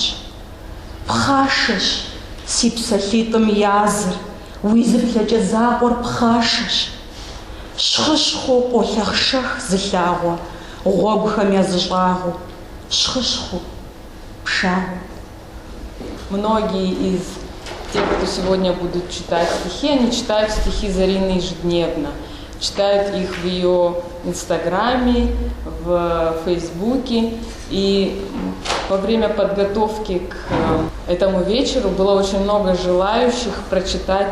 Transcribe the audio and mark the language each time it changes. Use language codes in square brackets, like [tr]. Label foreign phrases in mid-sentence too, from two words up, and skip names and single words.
[kbd] Пхъашэщ си псэлъитӏым языр, уи зыплъэкӏэ закъуэр пхъашэщ. Щхъыщхъуу къолъэхъшэх зылъагъуэ, гъуэгухэм языщӏагъуу. Щхъыщхъуу, пшагъуэ. [ru] Многие из тех, кто сегодня будут читать стихи, они читают стихи Зарины ежедневно. Читают их в ее инстаграме, в фейсбуке. И во время подготовки к этому вечеру было очень много желающих прочитать.